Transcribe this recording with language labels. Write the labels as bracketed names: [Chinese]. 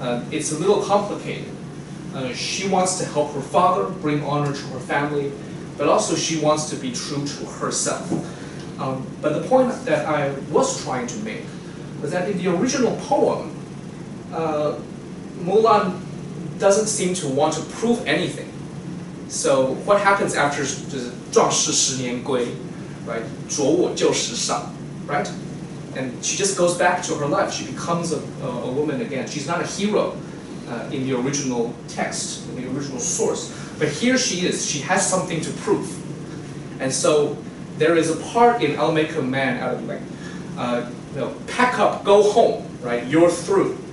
[English] It's a little complicated. She wants to help her father, bring honor to her family, but also she wants to be true to herself. But the point that I was trying to make was that in the original poem, Mulan doesn't seem to want to prove anything. So what happens after [Chinese] 壮士十年归, [English] right? [Chinese] 着我旧时少, right? [English] And she just goes back to her life. She becomes a woman again. She's not a hero in the original text, in the original source. But here she is. She has something to prove. And so there is a part in I'll make a man out of you, like, pack up, go home, right? You're through.